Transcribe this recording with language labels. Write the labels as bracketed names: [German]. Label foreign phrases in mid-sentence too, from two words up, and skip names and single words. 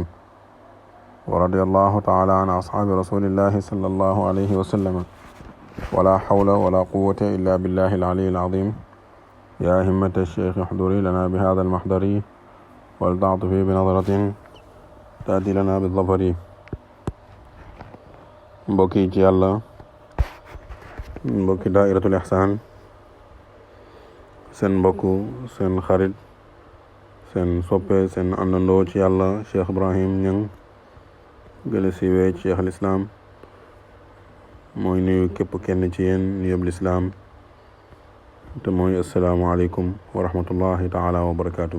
[Arabic] ورضي الله تعالى عن أصحاب رسول الله صلى الله عليه وسلم. ولا حول ولا قوة إلا بالله العلي العظيم. يا همة الشيخ احضري لنا بهذا المحضر ولتعطفي بنظرة تأتي لنا بالظفر. [Wolof] mbokki ci yàlla, mbokki daa'iratul ihsaan, seen mbokku, seen xarit, seen soppe, seen àndandoo ci yàlla Cheikh Ibrahim Niang gën a siiwee Cheikh al Islam mooy nuyu képp kenn ci yéen nuyub lislaam te mooy [Arabic] السلام عليكم ورحمة الله تعالى وبركاته.